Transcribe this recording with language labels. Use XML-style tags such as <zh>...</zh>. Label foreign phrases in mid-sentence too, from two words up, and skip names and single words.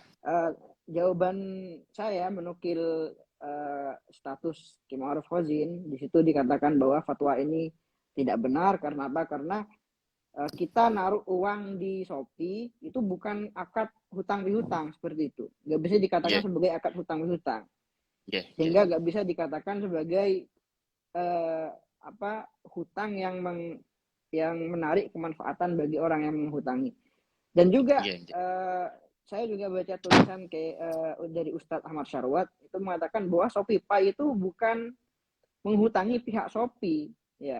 <id>jawaban saya menukil status Ki Ma'ruf Khazin, di situ dikatakan bahwa fatwa ini tidak benar karena apa? Karena kita naruh uang di Shopee itu bukan akad hutang pihutang seperti itu. Nggak bisa dikatakan Nggih, sebagai akad hutang pihutang.</id> <jv>nggih, nggih.</jv> <id>Sehingga nggak bisa dikatakan sebagai hutang yang menarik kemanfaatan bagi orang yang menghutangi. Dan juga</id> <jv>Nggih, nggih.</jv> <id>saya juga baca tulisan dari Ustadz Ahmad Syarwat itu mengatakan bahwa Shopify itu bukan menghutangi pihak Shopee ya.</id>